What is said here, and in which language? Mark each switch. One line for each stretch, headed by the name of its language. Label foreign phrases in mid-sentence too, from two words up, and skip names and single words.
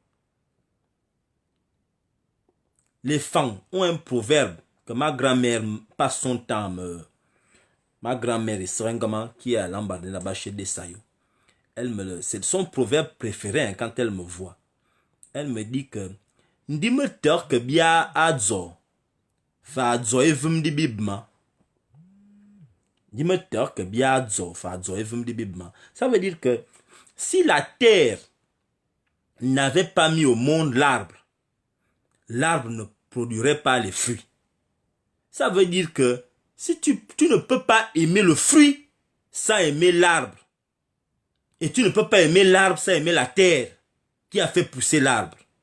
French: Les femmes ont un proverbe que ma grand-mère passe son temps. Ma grand-mère Serengama, qui est à l'Ambardé là-bas chez Desayo. C'est son proverbe préféré hein, quand elle me voit. Elle me dit que
Ewondo: Ndime que bia adzo fa adzo evum di bibma. Ndime que bia adzo fa adzo evum di bibma.
French: Ça veut dire que si la terre n'avait pas mis au monde l'arbre, l'arbre ne produirait pas les fruits. Ça veut dire que si tu ne peux pas aimer le fruit sans aimer l'arbre. Et tu ne peux pas aimer l'arbre sans aimer la terre qui a fait pousser l'arbre.